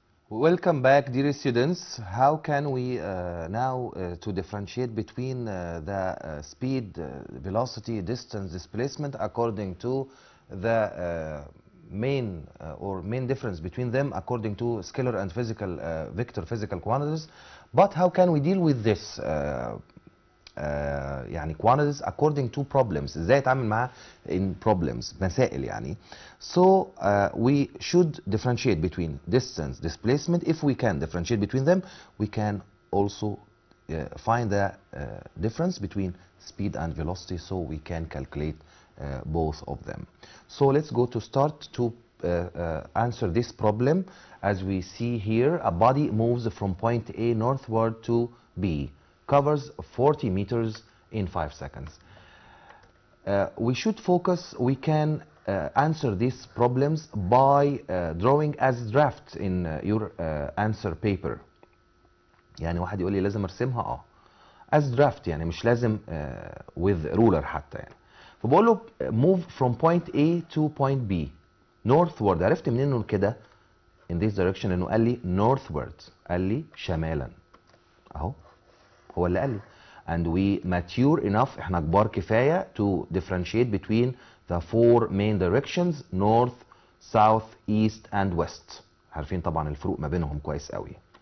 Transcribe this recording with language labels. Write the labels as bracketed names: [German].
[English] Welcome back, dear students. How can we now to differentiate between the speed, velocity, distance, displacement according to the main difference between them according to scalar and physical vector physical quantities? But how can we deal with this يعني quantities according to problems? [Arabic] ازاي اتعامل معاه [English] in problems [Arabic] مسائل يعني. [English] So we should differentiate between distance, displacement. If we can differentiate between them, we can also find the difference between speed and velocity, so we can calculate both of them. So let's go to start to answer this problem. As we see here, a body moves from point A northward to B, covers 40 meters in 5 seconds. We should focus, we can answer these problems by drawing as draft in your answer paper. [Arabic] يعني واحد يقول لي لازم ارسمها [English] as draft، [Arabic] يعني مش لازم [English] with ruler [Arabic] حتى يعني. فبقول له [English] move from point A to point B. northward. [Arabic] عرفت منين انه كده [English] in this direction؟ [Arabic] انه قال لي northward، قال لي شمالا اهو، هو اللي قال لي. [English] and we mature enough، [Arabic] احنا كبار كفايه [English] to differentiate between the four main directions north south east and west. [Arabic] عارفين طبعا الفروق ما بينهم كويس قوي.